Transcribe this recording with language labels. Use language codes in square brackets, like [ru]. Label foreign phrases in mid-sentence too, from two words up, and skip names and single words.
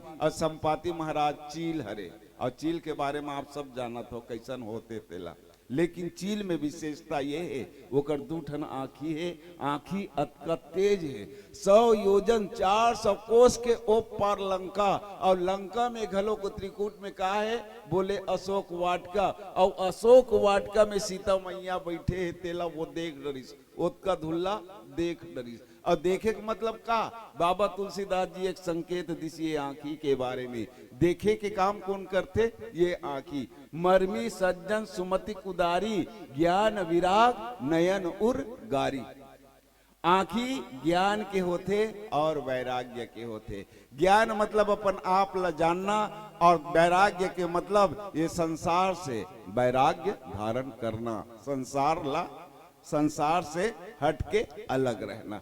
[hne] और संपाति महाराज चील हरे। और चील के बारे में आप सब जानत हो कैसन होते तेला। लेकिन चील में विशेषता ये है, वो कर दूठन आँखी है, आँखी अतका तेज है। 100 योजन 400 कोस के ओ पार लंका, और लंका में घलो को त्रिकूट में कहा है? बोले अशोक वाटिका। और अशोक वाटिका में सीता मैया बैठे है तेला वो देख डरिस, ओतका धुल्ला देख डरिस। और देखे के मतलब का? बाबा तुलसीदास जी एक संकेत दिस ये आँखी के बारे में। देखे के काम कौन करते? ये आँखी। [awa] मर्मी सज्जन सुमति कुदारी, ज्ञान विराग नयन उर गारी। [hne] आँखी ज्ञान के होते और वैराग्य के होते। ज्ञान मतलब अपन आप ला जानना, और वैराग्य के मतलब ये संसार से वैराग्य धारण करना, संसार से हट के अलग रहना।